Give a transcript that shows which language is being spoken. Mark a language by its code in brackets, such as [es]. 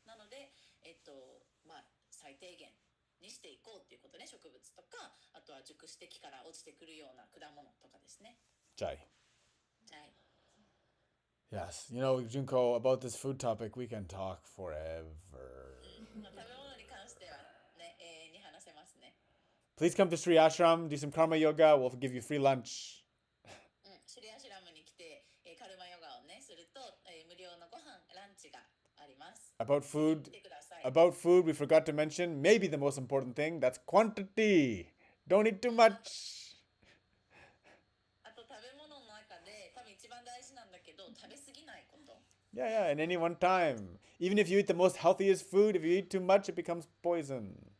[ja] なので、まあ、最低限にしていこうっていうことね。植物とか、あとは熟して木から落ちてくるような果物とかですね。 Jai. はい。 [en] Yes, you know, Junko, about this food topic, we can talk forever. [ja] 食べ物に関してはね、永遠に話せますね。 [en] Please come to Sri Ashram, do some karma yoga, we'll give you free lunch. [ja] シリアシュラムに来て、カルマヨガをねすると、無料のご飯ランチがあります。 [en] About food, we forgot to mention maybe the most important thing, that's quantity. Don't eat too much. [ja] あと食べ物の中で多分一番大事なんだけど、食べ過ぎないこと。 [en] Yeah, in any one time. Even if you eat the most healthiest food, if you eat too much, it becomes poison.